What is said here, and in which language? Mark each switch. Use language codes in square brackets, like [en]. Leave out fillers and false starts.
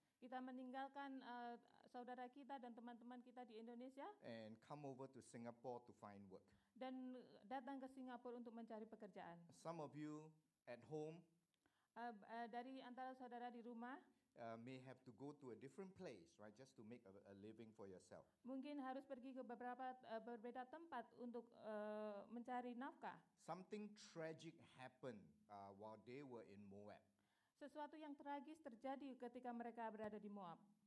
[id] Kita meninggalkan saudara kita dan teman-teman kita di Indonesia [en] and come over to Singapore to find work. [id] dan datang ke Singapura untuk mencari pekerjaan. [en] Some of you at home [id] Dari antara saudara di rumah [en] may have to go to a different place, right, just to make a living for yourself. [id] mungkin harus pergi ke beberapa berbeda tempat untuk mencari nafkah. [en] Something tragic happened while they were in Moab. [id] Sesuatu yang tragis terjadi ketika mereka berada di Moab.